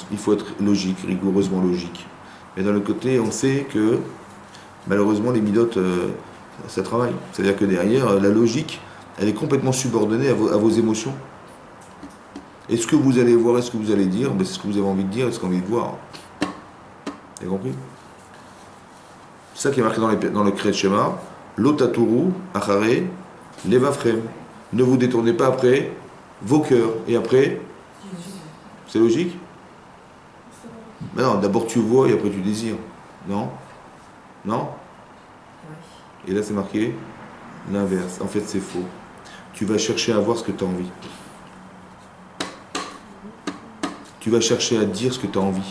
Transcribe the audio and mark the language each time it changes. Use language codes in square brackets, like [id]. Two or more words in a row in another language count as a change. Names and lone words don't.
[fr] Il faut être logique, rigoureusement logique. Mais d'un autre côté, on sait que malheureusement les midotes, ça travaille. C'est-à-dire que derrière, la logique, elle est complètement subordonnée à vos émotions. Et ce que vous allez voir et ce que vous allez dire, c'est ce que vous avez envie de dire et ce que vous avez envie de voir. Vous avez compris? C'est ça qui est marqué dans le Kriyat Shema. [he] לא תתורו, אחרי, לבבכם. [fr] Ne vous détournez pas après vos cœurs. Et après, c'est logique? Mais non, d'abord tu vois et après tu désires. Non? Non? Et là c'est marqué l'inverse. En fait c'est faux. Tu vas chercher à voir ce que tu as envie. Tu vas chercher à dire ce que tu as envie.